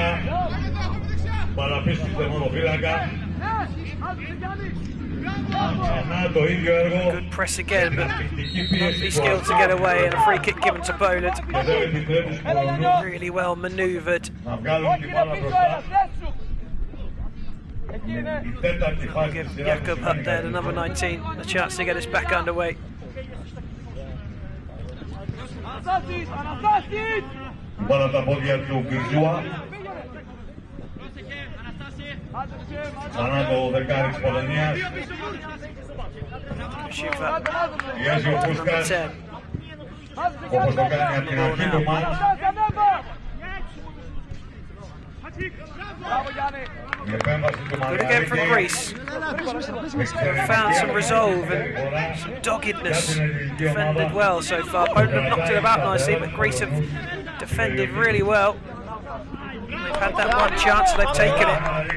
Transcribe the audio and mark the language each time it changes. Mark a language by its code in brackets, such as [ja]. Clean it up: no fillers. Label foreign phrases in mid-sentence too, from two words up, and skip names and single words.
[el] Παραπίσω στο θερμοφύλακα. Ξανά το ίδιο έργο. [en] Good press again, but lovely skill to get away, and a free kick given to Poland. Really well manoeuvred. [el] Να βγάλουν την μπάλα μπροστά. [en] Give Jakub Hutt there, the number 19, a chance to get us back underway. [el] Μπάλα τα πόδια του Κυρζούα. Ξανά το δεκάρι της Πολωνίας. Πιέζει ο Φούσκας, όπως το κάνει από την αρχή του μάτς. [en] Good again from Greece. Found some resolve and some doggedness. Defended well so far. Poland have knocked it about nicely, but Greece have defended really well. They've had that one chance, they've taken it.